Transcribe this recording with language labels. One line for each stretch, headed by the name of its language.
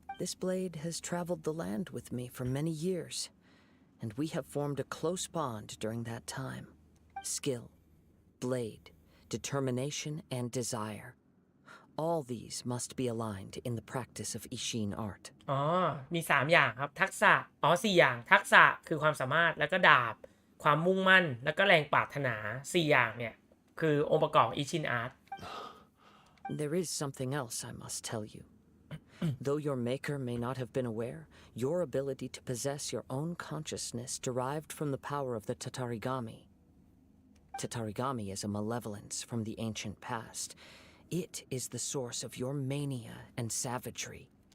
English: This blade has traveled the land with me for many years, and we have formed a close bond during that time. Skill, blade, determination, and desire. All these must be aligned in the practice of Ishin art.
Thai: มี3อย่างครับทักษะ4อย่างทักษะคือความสามารถแล้วก็ดาบความมุ่งมั่นแล้วก็แรงปรารถนา4อย่างเนี่ยคือองค์ประกอบ Ishin art
English: There is something else I must tell you. Though your maker may not have been aware, your ability to possess your own consciousness derived from the power of the Tatarigami. Tatarigami is a malevolence from the ancient past. It is the source of your mania and savagery.